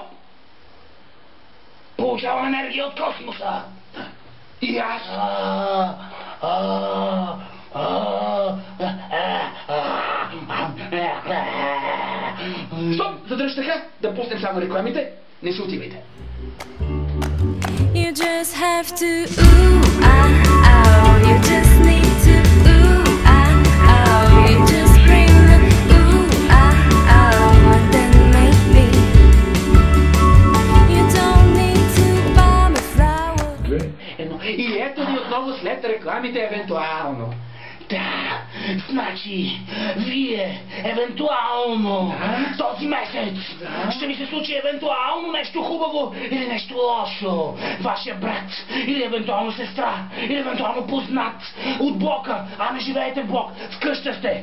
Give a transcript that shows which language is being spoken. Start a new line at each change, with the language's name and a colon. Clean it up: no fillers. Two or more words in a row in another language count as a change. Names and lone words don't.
Bulgarian: Получавам енергия от космоса. И аз. Стоп! Задръж така, да пуснем само рекламите. Не се отивайте.
English: You just have to ooh ah oh. You just need to ooh ah oh. You just bring the ooh ah oh, and then maybe you don't need to buy me flowers.
Bulgarian: И ето ни отново след рекламите евентуално. Да, значи, вие, евентуално, този месец, ще ми се случи евентуално нещо хубаво или нещо лошо. Вашия брат, или евентуално сестра, или евентуално познат от блока, а не живеете в блок, в къща сте.